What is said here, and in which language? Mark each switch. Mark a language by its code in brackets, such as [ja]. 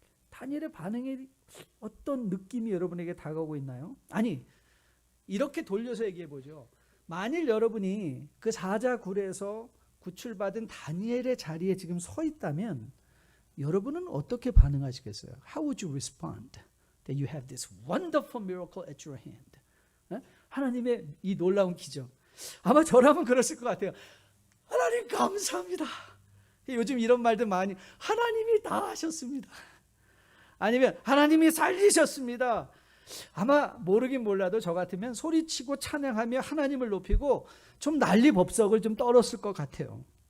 [ko] 다니엘의 반응에 어떤 느낌이 여러분에게 다가오고 있나요? 아니, 이렇게 돌려서 얘기해 보죠. 만일 여러분이 그 사자굴에서 구출받은 다니엘의 자리에 지금 서 있다면 여러분은 어떻게 반응하시겠어요? [en] How would you respond that you have this wonderful miracle at your hand? [ko] 하나님의 이 놀라운 기적. 아마 저라면 그랬을 것 같아요. 하나님 감사합니다. 요즘 이런 말들 많이, 하나님이 다 하셨습니다. 아니면 하나님이 살리셨습니다. 아마 모르긴 몰라도 저 같으면 소리치고 찬양하며 하나님을 높이고 좀 난리법석을 좀 떨었을 것 같아요.